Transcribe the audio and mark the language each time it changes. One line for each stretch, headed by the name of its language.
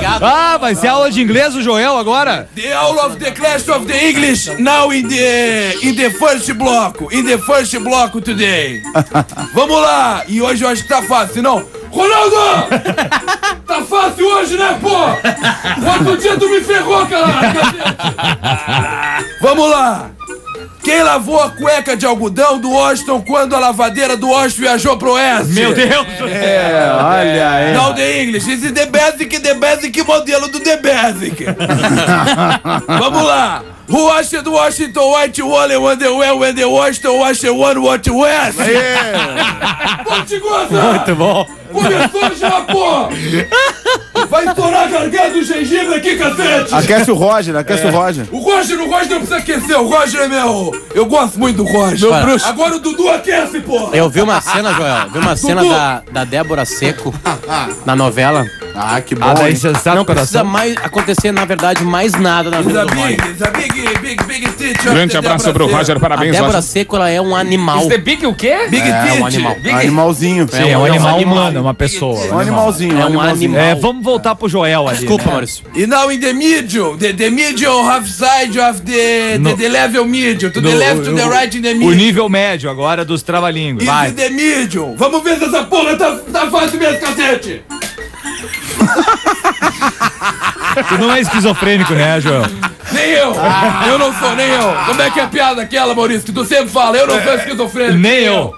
Portuguese: Ah, vai ser aula de inglês o Joel agora?
English: The all of the class of the English now in the first block. In the first block today.
Portuguese: Vamos lá. E hoje eu acho que tá fácil, não? Ronaldo! Tá fácil hoje, né, pô? Outro dia tu me ferrou, cara. Vamos lá. Quem lavou a cueca de algodão do Washington quando a lavadeira do Washington viajou pro Oeste? Meu Deus! Olha aí.
English: Now the English. This is the basic
Portuguese: modelo do
English: the basic.
Portuguese: Vamos lá.
English: Who washed the Washington white wool and underwear when the Washington washed one what to wear?
Portuguese: Aê! Pode gozar! Muito bom! Começou já, pô! Vai estourar a garganta do gengibre aqui, cacete! Aquece o Roger, aquece o Roger. O Roger não precisa aquecer, o Roger é meu... Eu gosto muito do Roger. Meu bruxo. Agora o Dudu aquece, pô! Eu vi uma cena, Joel, vi uma cena da Débora Seco na novela. Ah, que bom, hein? Não precisa mais acontecer, na verdade, mais nada na vida do Roger. Big grande abraço pro Roger, parabéns. A Débora Seco, ela é um animal. Isso é big o quê? Big é, um animal. Animalzinho. Sim, é um animal humano, é uma pessoa. Um animalzinho. É um animal. Vamos voltar pro Joel ali. Desculpa, Maurício.
English: E now in the medium, the medium half side of the level medium, to the left, to the right in the medium.
Portuguese: O nível médio agora dos trava-línguas. Vai.
English: In the medium.
Portuguese: Vamos ver se essa porra tá fácil mesmo, cacete. Tu não é esquizofrênico, né, Joel? Nem eu! Eu não sou, nem eu! Como é que é a piada aquela, Maurício? Que tu sempre fala, eu não sou esquizofrênico! Nem eu!